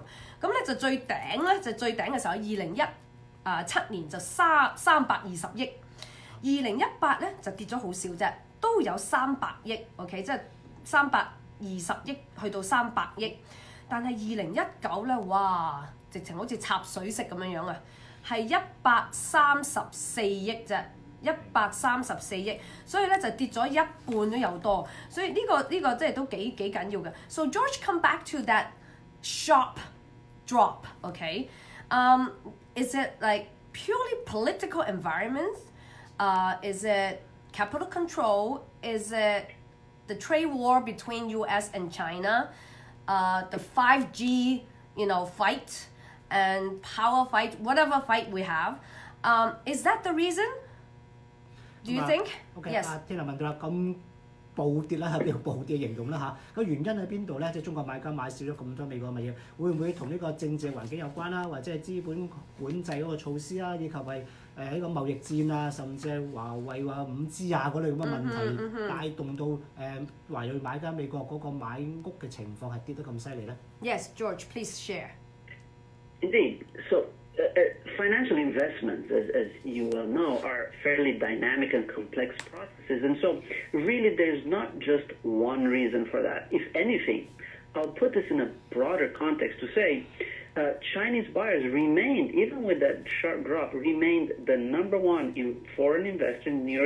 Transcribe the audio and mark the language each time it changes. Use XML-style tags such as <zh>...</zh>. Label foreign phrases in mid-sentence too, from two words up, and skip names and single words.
<yue>咁咧就最頂嘅時候，2017年就320億，2018咧就跌咗好少啫，都有300億 ，OK， 即係320億去到300億。但係2019咧，哇，直情好似插水式咁樣啊！係134億啫，134億，所以咧就跌咗一半都有多，所以呢個即係都幾緊要嘅。</yue> <en>So George, come back to that sharp drop, okay? Is it like purely political environment? Is it capital control? Is it the trade war between U.S. and China? The 5G, fight? And power fight, whatever fight we have, is that the reason? Do you think? Okay, Yes.</en> <yue>天娜問到啦，咁暴跌啦，叫暴跌形容啦嚇。個原因喺邊度咧？即係中國買家買少咗咁多美國物業，會唔會同呢個政治環境有關啦？或者係資本管制嗰個措施啦，以及係呢個貿易戰啊，甚至係華為話5G嗰類咁嘅問題，帶動到華裔買家美國嗰個買屋嘅情況係跌得咁犀利咧</yue> <en>Yes, George, please share. Indeed. So financial investments, as you well know, are fairly dynamic and complex processes. And so really there's not just one reason for that. If anything, I'll put this in a broader context to say Chinese buyers remained, even with that sharp drop, remained the number one foreign investor in U.S.</en>